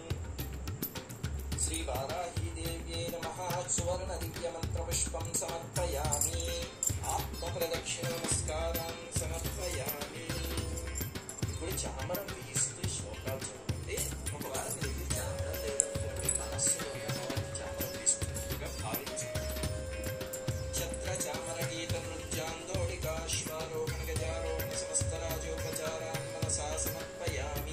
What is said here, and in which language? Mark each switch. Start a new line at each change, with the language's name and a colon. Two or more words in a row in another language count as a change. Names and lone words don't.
Sanskrit: श्री वाराही देव्यै नमः। सुवर्ण दिव्य मंत्र पुष्पं समर्पयामि। आत्मप्रदक्षिण नमस्कारान् समर्पयामि।
Telugu: ఇప్పుడు చామరం వేస్తూ శ్లోకాలు చదువుకుంటే ఒకవేళ మీరు చామరం లేదనుకోండి మనస్సులోనే అమ్మవారికి చామరం వేస్తున్నట్టుగా భావించండి.
Sanskrit: ఛత్ర చామర గీత నృత్యాందోళికాశ్వారోహణ గజారోహణ సమస్త రాజోపచారాన్ మనసా సమర్పయామి।